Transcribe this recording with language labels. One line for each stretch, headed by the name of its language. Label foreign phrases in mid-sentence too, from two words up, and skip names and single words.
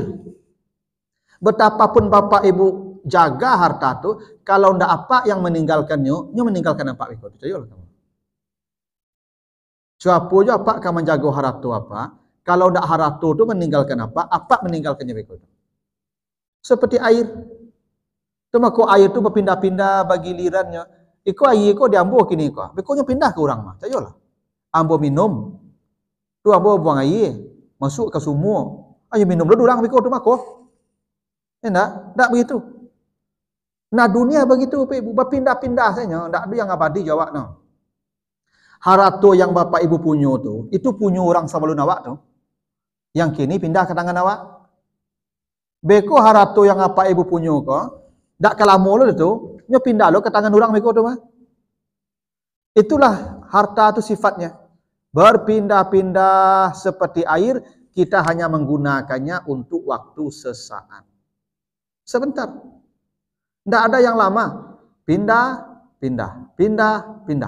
Indonesian: Betapapun Bapak Ibu jaga harta itu, kalau tidak apa yang meninggalkannya, meninggalkan apa itu. Siapa aja apa kamu menjaga harta apa? Kalau tidak harta itu meninggalkan apa meninggalkannya itu. Seperti air. Cuma kok air itu berpindah-pindah bagi lirannya.
Minangkabau: Iko air iko diambil kini iko. Bekonya pindah ke orang mah. Cayolah. Ambo minum. Tu ambo buang air, masuk ke sumur. Ayo minum dulu orang beko tu mako.
Indonesian: Enggak begitu. Nah dunia begitu, Ibu, berpindah-pindah saja. Enggak ada yang abadi jawab no. Harta yang Bapak Ibu punya tu, itu punya orang sebelum awak tu.
Minangkabau: Yang kini pindah ke tangan awak. Beko harta yang apa Ibu punya kok, dak kalamo lo itu, nyo pindah lo ke tangan orang beko tu mah.
Indonesian: Itulah harta itu sifatnya. Berpindah-pindah seperti air, kita hanya menggunakannya untuk waktu sesaat. Sebentar. Tidak ada yang lama. Pindah.